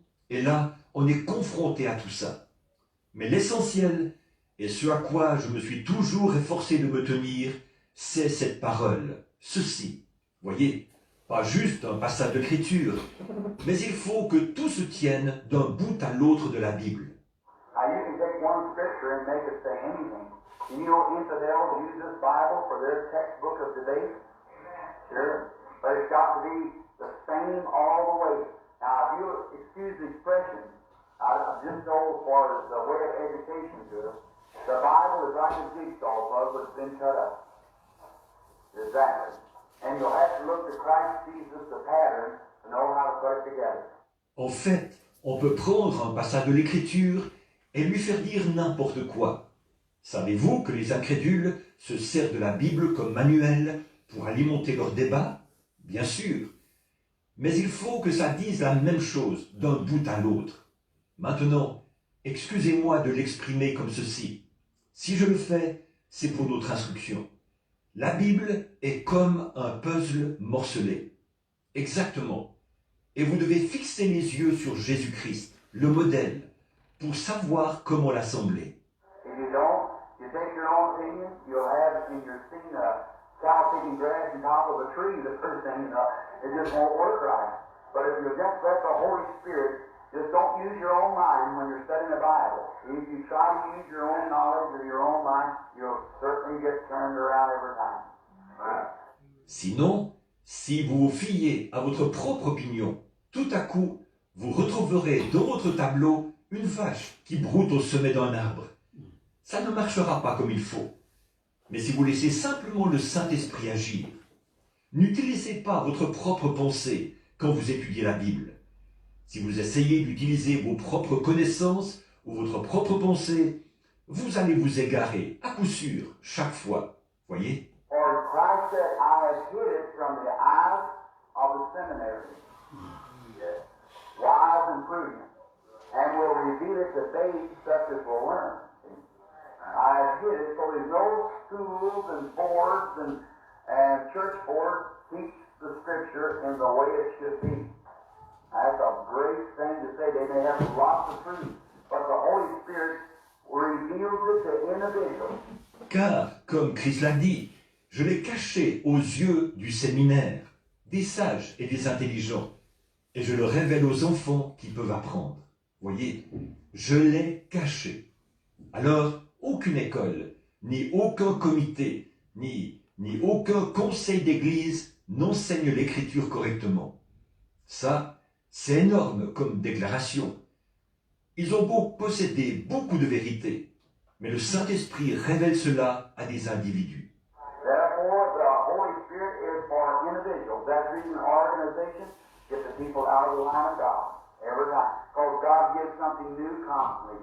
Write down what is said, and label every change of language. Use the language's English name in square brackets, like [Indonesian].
[French] Et là, on est confronté à tout ça. Mais l'essentiel, et ce à quoi je me suis toujours efforcé de me tenir, c'est cette parole, ceci. Voyez, pas juste un passage d'écriture, mais il faut que tout se tienne d'un bout à l'autre de la Bible. [English] Now you can take one scripture and make it say anything. And you know infidels use this Bible for their textbook of debate? Sure. But it's got to be the same all the way. Now if you excuse the expression, I'm just old for the way of education to it. The Bible is like a jigsaw puzzle that's been cut up. Exactly. And you'll have to look to Christ Jesus, the pattern, to know how to put it together. [French] En fait, on peut prendre un passage de l'Écriture et lui faire dire n'importe quoi. Savez-vous que les incrédules se servent de la Bible comme manuel pour alimenter leur débat? Bien sûr. Mais il faut que ça dise la même chose d'un bout à l'autre. Maintenant, excusez-moi de l'exprimer comme ceci. Si je le fais, c'est pour notre instruction. La Bible est comme un puzzle morcelé. Exactement. Et vous devez fixer les yeux sur Jésus-Christ, le modèle, pour savoir comment l'assembler. [English] If you don't, you take your own opinion, you'll have in your scene a cow picking grass on top of a tree, the first thing, it just won't work right. But if you just let the Holy Spirit, just don't use your own mind when you're studying the Bible. If you try to use your own knowledge or your own mind, you'll certainly get turned around every time. [French] Sinon, si vous vous fiez à votre propre opinion, tout à coup, vous retrouverez dans votre tableau une vache qui broute au sommet d'un arbre. Ça ne marchera pas comme il faut. Mais si vous laissez simplement le Saint-Esprit agir, n'utilisez pas votre propre pensée quand vous étudiez la Bible. Si vous essayez d'utiliser vos propres connaissances ou votre propre pensée, vous allez vous égarer, à coup sûr, chaque fois. Voyez? [English] For Christ said, I have hid it from the eyes of the seminary, wise and prudent, and will reveal it to babes such as will learn. I have hid it so there's no schools and boards and church boards teach the scripture in the way it should be. That's a great thing to say. They may have lots of truth, but the Holy Spirit reveals it to individuals. [French] Car, comme Christ l'a dit, je l'ai caché aux yeux du séminaire, des sages et des intelligents, et je le révèle aux enfants qui peuvent apprendre. Voyez, je l'ai caché. Alors, aucune école, ni aucun comité, ni aucun conseil d'église n'enseigne l'écriture correctement. Ça, c'est énorme comme déclaration. Ils ont beau posséder beaucoup de vérités, mais le Saint-Esprit révèle cela à des individus. [English] Therefore, the Holy Spirit is for individuals. That's the reason organization get the people out of the line of God every time. Because God gives something new constantly.